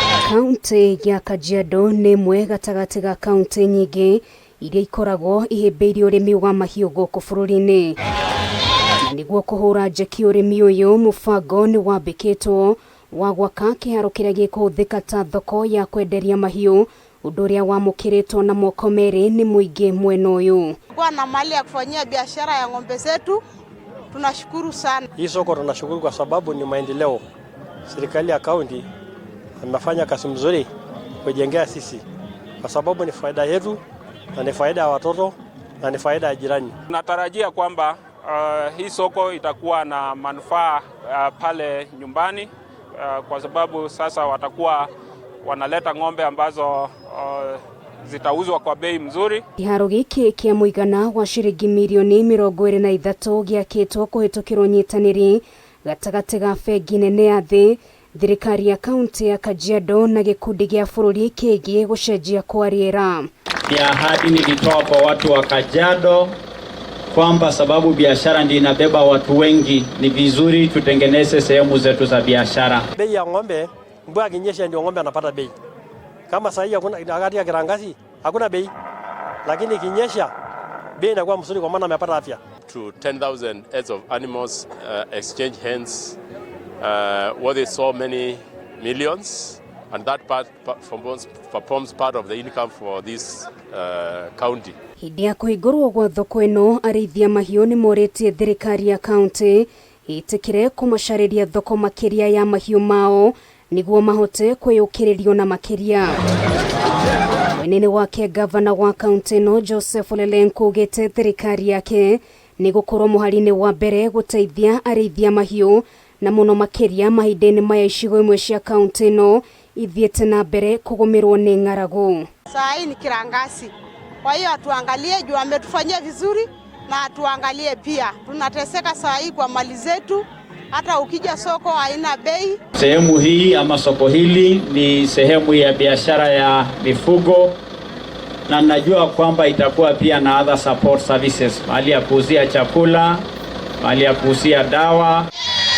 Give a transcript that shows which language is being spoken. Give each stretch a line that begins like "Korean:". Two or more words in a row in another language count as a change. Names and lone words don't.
Kikuyu: Kaunti ya Kajiado ni mwe gatagati ga kaunti nyingi iria ikoragwo ihimbiirie urimi wa mahiu guku bururi-ini. Niguo kuhura njeki urimi uyu, mubango ni wambikitwo wa gwaka kiharo kiria gikuhuthika ta thoko ya kwenderia mahiu, undu uria wamukiritwo na moko meri ni Muingi mwena uyu.
Swahili: Kwa na mali ya kufanyia biashara ya ng'ombe zetu, tunashukuru sana. Hii soko tunashukuru kwa sababu ni maendeleo. Serikali ya kaunti amefanya kazi mzuri kujengea sisi, kwa sababu ni faida yetu na ni faida ya watoto na ni faida ya jirani. Natarajia kwamba hii soko itakuwa na manufaa pale nyumbani, kwa sababu sasa watakuwa wanaleta ng'ombe ambazo zitauzwa kwa bei mzuri.
Kikuyu: Kiharo giki kia muigana wa shiringi milioni 23 giakitwo kuhitukirwo nyitaniri gatagati ga bengi nene ya thi, thirikari ya kaunti ya Kajiado na gikundi gia bururi kigie gucenjia kwa riera.
Swahili: Ni ahadi nilitoa kwa watu wa Kajiado kwamba sababu biashara ndio inabeba watu wengi, ni vizuri tutengeneze sehemu zetu za biashara. Bei ya ng'ombe, mvua ikinyesha ndio ng'ombe anapata bei. Kama sasa hakuna wakati ya kiangazi hakuna bei, lakini ikinyesha bei inakuwa mzuri kwa maana amepata afya.
English: To 10,000 heads of animals exchange hands worth so many millions, and that forms part of the income for this county.
Kikuyu: Hindi ya kuhingurwo gwa thoko ino, Ariithi mahiu ni moritie thirikari ya kaunti itikire kumacariria thoko makiria ya mahiu mao niguo mahote kwiyukiririo na makiria. Mwenene wake Ngabana wa kaunti-ini Joseph Ole Lenku augite thirikari yake nigukorwo muhari-ini wa mbere guteithia Ariithi mahiu na muno makiria mahinda-ini maya icigo imwe cia kaunti-ino ithiete na mbere kugumirwo ni ng'aragu.
Swahili: Saa hii ni kiangazi, kwa hiyo atuangalie juu ametufanyia vizuri na atuangalie pia. Tunateseka saa hii kwa mali zetu, hata ukija soko haina bei. Sehemu hii ama soko hili ni sehemu ya biashara ya mifugo, na najua kwamba itakuwa pia na
English: other support services,
Swahili: mahali ya kuuzia chakula, mahali ya kuuzia dawa.